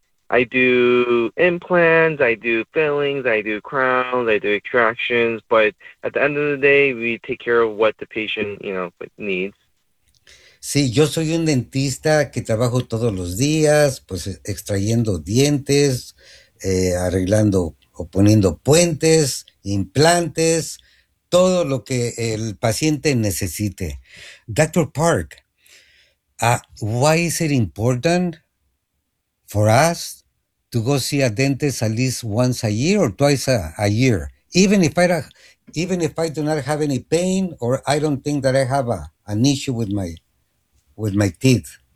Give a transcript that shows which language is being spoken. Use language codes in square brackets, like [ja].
[en] I do implants, I do fillings, I do crowns, I do extractions, but at the end of the day, we take care of what the patient, needs. [es] Sí, yo soy un dentista que trabajo todos los días, pues extrayendo dientes, arreglando o poniendo puentes, implantes, todo lo que el paciente necesite. [en] Dr. Park, why is it important for us to go see a dentist at least once a year or twice a year, even if I do not have any pain or I don't think that I have an issue with my teeth?